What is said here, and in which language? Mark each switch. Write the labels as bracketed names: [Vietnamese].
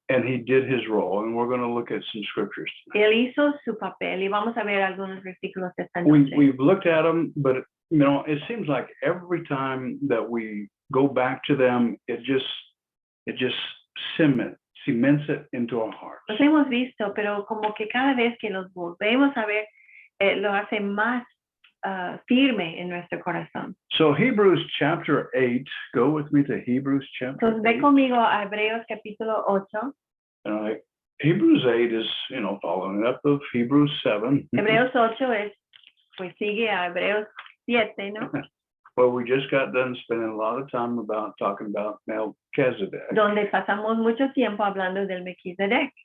[English] and he did his role, and we're going to look at some scriptures tonight. [Spanish] Él hizo su papel y vamos a ver algunos versículos esta noche. [English] We've looked at them, but it seems like every time that we go back to them, it just cements cements it into our hearts. [Spanish] Los hemos visto, pero como que cada vez que los volvemos a ver, lo hace más firme en nuestro corazón. [English] So Hebrews chapter 8, go with me to Hebrews chapter [Spanish] Entonces, ve [English] 8. [Spanish] conmigo a Hebreos capítulo 8. [English] Hebrews 8 is, following up of Hebrews 7. [Spanish] Hebreos 8 pues sigue a Hebreos 7, ¿no? [English] Well, we just got done spending a lot of time talking about Melchizedek. [Spanish] Donde pasamos mucho tiempo hablando del Melquisedec.